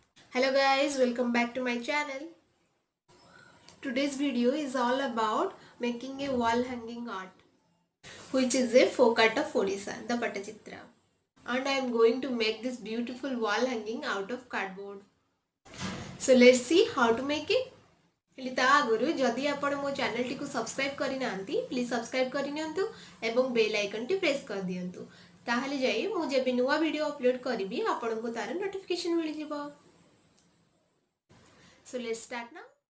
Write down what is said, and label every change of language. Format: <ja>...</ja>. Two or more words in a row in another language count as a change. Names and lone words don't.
<en>Hello guys, welcome back to my channel. Today's video is all about making a wall hanging art, which is a folk art of Odisha, the pattachitra. And I am going to make this beautiful wall hanging out of cardboard. So let's see how to make it.</en> <or>ହେଲି ତା ଆଗୁରୁ ଯଦି ଆପଣ ମୋ ଚ୍ୟାନେଲ ଟି କୁ ସବସ୍କ୍ରାଇବ କରି ନାହାନ୍ତି</or> <en>please subscribe</en> <or>କରି ନିଅନ୍ତୁ ଏବଂ</or> <en>bell icon</en> <or>ଟି ପ୍ରେସ କରି ଦିଅନ୍ତୁ ତାହାଲେ ଯାଇ ମୁଁ ଯେବେ ନୂଆ</or> <en>video upload</en> <or>କରିବି ଆପଣ କୁ ତାର ନୋଟିଫିକେସନ ମିଳି ଯିବ.</or> <en>So let's start now.</en>